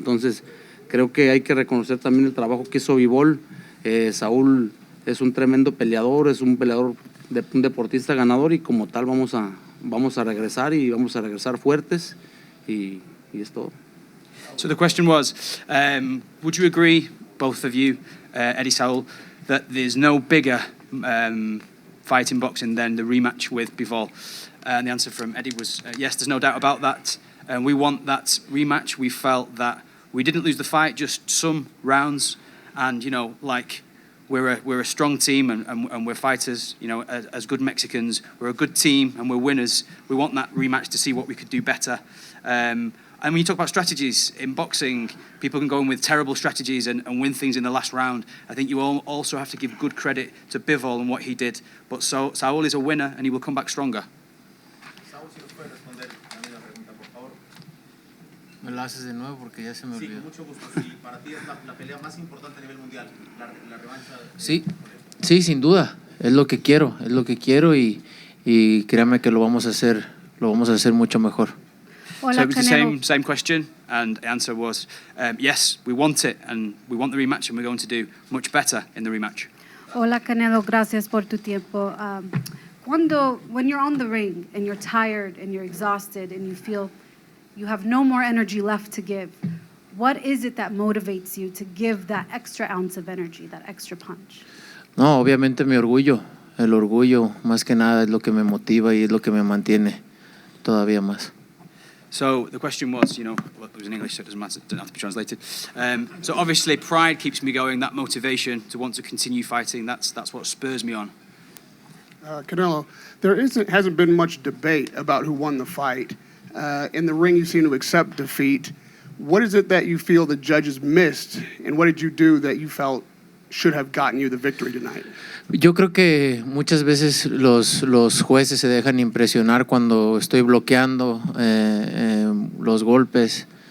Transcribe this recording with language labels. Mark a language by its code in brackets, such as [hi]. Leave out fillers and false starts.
[es] Entonces creo que hay que reconocer también el trabajo que hizo Bivol. Saúl es un tremendo peleador, es un peleador, un deportista ganador y como tal vamos a regresar y vamos a regresar fuertes y es todo. [en] So the question was, would you agree, both of you, Eddie, Saul, that there's no bigger fight in boxing than the rematch with Bivol? And the answer from Eddie was yes, there's no doubt about that. We want that rematch. We felt that we didn't lose the fight, just some rounds. And, we're a strong team and we're fighters, as good Mexicans. We're a good team and we're winners. We want that rematch to see what we could do better. And when you talk about strategies in boxing, people can go in with terrible strategies and win things in the last round. I think you also have to give good credit to Bivol and what he did. But Saúl is a winner and he will come back stronger. [es] Saúl, si nos puede responder también la pregunta, por favor. Me lo haces de nuevo porque ya se me olvidó. Sí, con mucho gusto. Sí, para ti es la pelea más importante a nivel mundial, la revancha. Sí, sin duda. Es lo que quiero y créanme que lo vamos a hacer mucho mejor. [en] Hola, so it was the same question, and the answer was yes, we want it, and we want the rematch, and we're going to do much better in the rematch. [es] Hola, Canelo, gracias por tu tiempo. [en] When you're on the ring and you're tired and you're exhausted and you feel you have no more energy left to give, what is it that motivates you to give that extra ounce of energy, that extra punch? [es] No, obviamente mi orgullo. El orgullo, más que nada, es lo que me motiva y es lo que me mantiene todavía más. [en] So the question was, it was in English, so it doesn't matter, it doesn't have to be translated. So obviously pride keeps me going, that motivation to want to continue fighting, that's what spurs me on. Canelo, there hasn't been much debate about who won the fight. In the ring, you seem to accept defeat. What is it that you feel the judges missed, and what did you do that you felt should have gotten you the victory tonight? [es] Yo creo que muchas veces los jueces se dejan impresionar cuando estoy bloqueando los golpes.